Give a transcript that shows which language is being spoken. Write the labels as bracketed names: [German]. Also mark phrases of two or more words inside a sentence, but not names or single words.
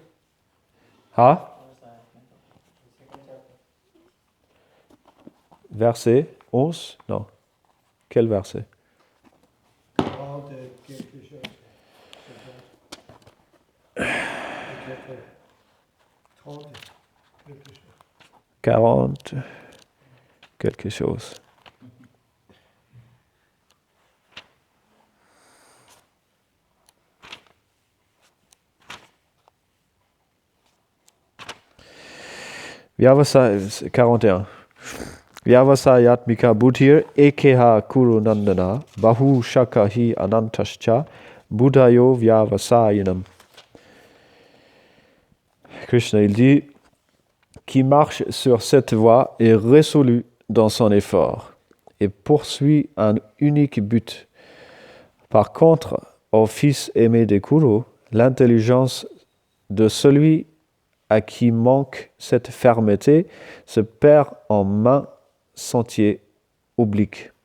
[French] Verset 11? Non. Quel verset? 40 quelque chose. Vyavasaya 41. [Sanskrit] Vyavasayatmika buddhir ekeha kuru nandana bahu shakahi anantascha buddhayo vyavasayanam. [French] Krishna, il dit, qui marche sur cette voie est résolu dans son effort et poursuit un unique but. Par contre, ô fils aimé des Kuru, l'intelligence de celui à qui manque cette fermeté se perd en main sentier oblique.